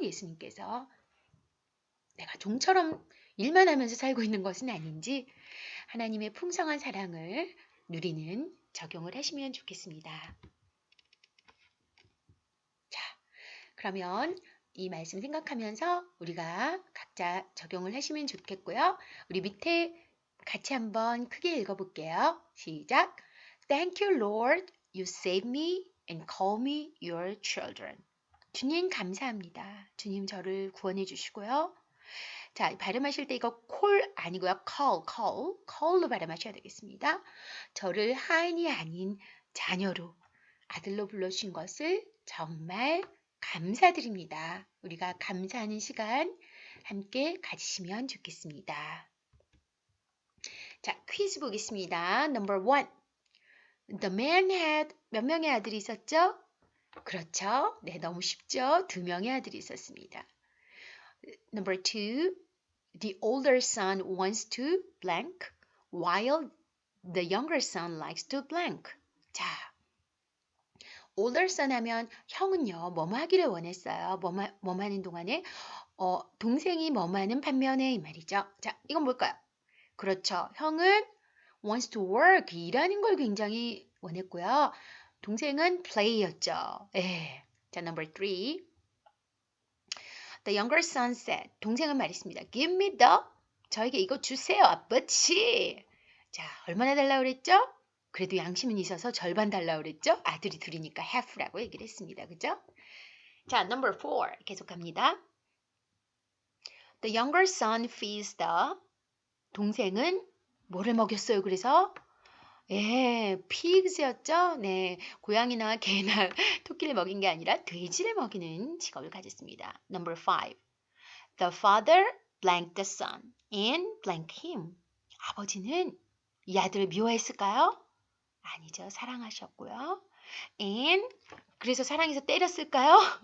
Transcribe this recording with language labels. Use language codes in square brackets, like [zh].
[ko] 예수님께서 내가 종처럼 일만 하면서 살고 있는 것은 아닌지 하나님의 풍성한 사랑을 누리는 적용을 하시면 좋겠습니다. 자, 그러면 이 말씀 생각하면서 우리가 각자 적용을 하시면 좋겠고요. 우리 밑에 같이 한번 크게 읽어볼게요. 시작! [en] Thank you, Lord. You save me and call me your children. [ko] 주님 감사합니다. 주님 저를 구원해 주시고요. 자, 발음하실 때 이거 call 아니고요. call로 발음하셔야 되겠습니다. 저를 하인이 아닌 자녀로 아들로 불러주신 것을 정말 감사드립니다. 우리가 감사하는 시간 함께 가지시면 좋겠습니다. 자, 퀴즈 보겠습니다. [en] Number 1. The man had [ko] 몇 명의 아들이 있었죠? 그렇죠. 네, 너무 쉽죠? 2명의 아들이 있었습니다. [en] Number 2. The older son wants to blank while the younger son likes to blank. [ko] 자, older son 하면 형은요, 뭐뭐 하기를 원했어요. 뭐뭐 하는 동안에 동생이 뭐뭐 하는 반면에 이 말이죠. 자, 이건 뭘까요? 그렇죠. 형은 [en] wants to work, [ko] 일하는 걸 굉장히 원했고요. 동생은 play였죠. 예. 자, [en] number 3. The younger son said, [ko] 동생은 말했습니다. [en] Give me the, [ko] 저에게 이거 주세요, 아버지. 자, 얼마나 달라고 그랬죠? 그래도 양심은 있어서 절반 달라고 그랬죠? 아들이 둘이니까 half라고 얘기를 했습니다. 그죠? 자, [en] number 4 [ko] 계속합니다. [en] The younger son feeds the, [ko] 동생은 뭐를 먹였어요? 그래서 예, pigs였죠? 네, 고양이나 개나 토끼를 먹인 게 아니라 돼지를 먹이는 직업을 가졌습니다. [en] Number 5. The father blanked the son and blanked him. [ko] 아버지는 이 아들을 미워했을까요? 아니죠. 사랑하셨고요. And 그래서 사랑해서 때렸을까요?